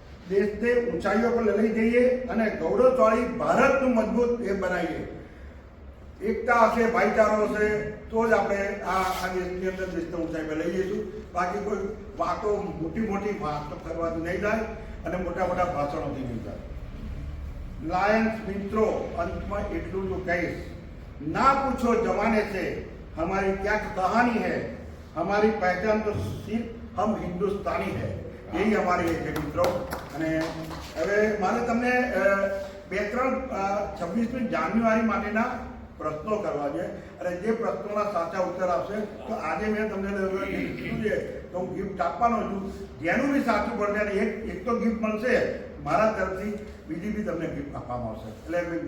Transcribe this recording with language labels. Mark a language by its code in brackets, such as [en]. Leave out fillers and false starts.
[gu] દેશને ઊંચાઈઓ પર લઈ જઈએ અને ગૌરવશાળી ભારતનું મજબૂત એ બનાવીએ. એકતા હશે, ભાઈચારો હશે તો જ આપણે આ દેશની અંદર દેશને ઊંચાઈ પર લઈ જઈશું. બાકી કોઈ વાતો મોટી વાતો કરવાથી નહીં થાય અને મોટા ભાષણોથી નહીં થાય. લાયન્સ મિત્રો, અંતમાં એટલું તો કહીશ, ના પૂછો [hi] જમાने से हमारी क्या कहानी है, हमारी पहचान तो सिर्फ हम हिंदुस्तानी है. यही हमारी है મિત્રો. [gu] અને હવે મારે તમને 26મી જાન્યુઆરી માટેના પ્રશ્નો કરવા છે અને જે પ્રશ્નોના સાચા ઉત્તર આપશે તો આજે મેં તમને કીધું છે તો હું ગિફ્ટ આપવાનો છું. જેનું બી સાચું પડશે અને એક તો ગિફ્ટ મળશે મારા તરફથી, બીજી બી તમને ગિફ્ટ આપવામાં આવશે.